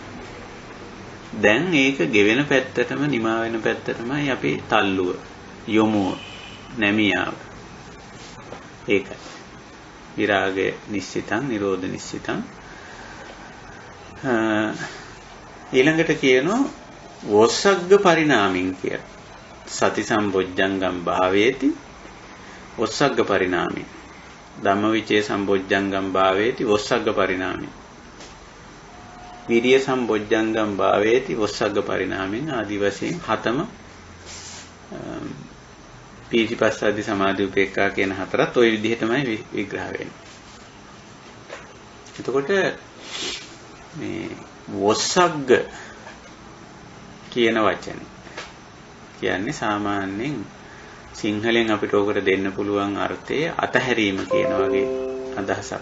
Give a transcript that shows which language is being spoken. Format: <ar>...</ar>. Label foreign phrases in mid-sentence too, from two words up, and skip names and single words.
<si>දැන් ඒක ගෙවෙන පැත්තටම නිමා වෙන පැත්තටමයි අපි තල්ලුව යොමුව නැමියාව. ඒකයි විරාගය</si> <pi>නිශ්චිතං නිරෝධ නිශ්චිතං.</pi> <si>ඊළඟට කියනවා</si> <pi>වොස්සග්ග පරිණාමින්</pi> <si>කියලා.</si> <pi>සති සම්බොජ්ජංගම් භාවේති වොස්සග්ග පරිණාමින්. ධම්මවිචේ සම්බොජ්ජංගම් භාවේති වොස්සග්ග පරිණාමින්. විරිය සම්බොජ්ජංගම් භාවේති වොස්සග්ග පරිණාමින්</pi> <si>ආදි වශයෙන් හතම</si> <pi>පීතිපස්සද්දි සමාධි උපේක්ඛා</pi> <si>කියන හතරත් ওই විදිහටමයි විග්‍රහ වෙන්නේ. එතකොට මේ වොස්සග්ග කියන වචනේ කියන්නේ සාමාන්‍යයෙන් සිංහලෙන් අපිට ඕකට දෙන්න පුළුවන් අර්ථය අතහැරීම කියන වගේ අදහසක්.</si>